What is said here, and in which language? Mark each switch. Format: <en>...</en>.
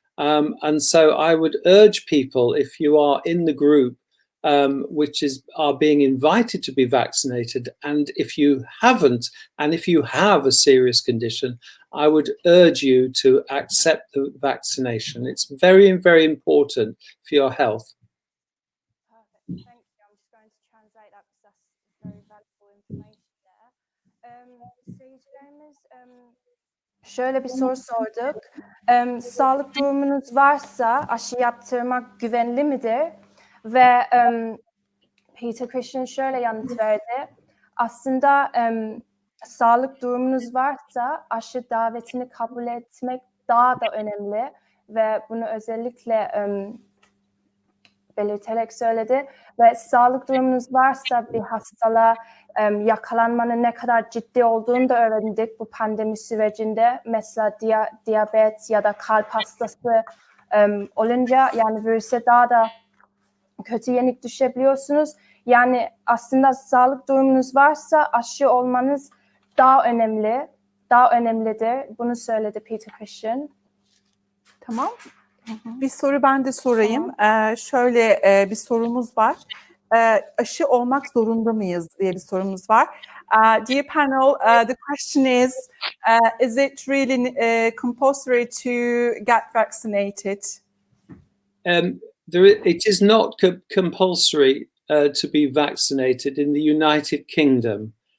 <en>And so I would urge people, if you are in the group are being invited to be vaccinated, and if you haven't, and if you have a serious condition, I would urge you to accept the vaccination. It's very, very important for your health. Perfect. Thank you. I'm just going to translate that because that's very valuable information there.</en> <tr>Seyircilerimiz şöyle bir soru sorduk. Sağlık durumunuz varsa aşı yaptırmak güvenli midir? Ve Peter Christian şöyle yanıt verdi. Aslında sağlık durumunuz varsa aşı davetini kabul etmek daha da önemli ve bunu özellikle belirterek söyledi. Ve sağlık durumunuz varsa bir hastalığa yakalanmanın ne kadar ciddi olduğunu da öğrendik bu pandemi sürecinde. Mesela diyabet ya da kalp hastası olunca yani virüse daha da kötü yenik düşebiliyorsunuz. Yani aslında sağlık durumunuz varsa aşı olmanız daha önemlidir. Bunu söyledi Peter Christian. Tamam. Bir soru ben de sorayım. Şöyle bir sorumuz var. Aşı olmak zorunda mıyız diye bir sorumuz var.</tr> <en>Dear panel, the question is it really compulsory to get vaccinated? It is not compulsory to be vaccinated in the United Kingdom.</en>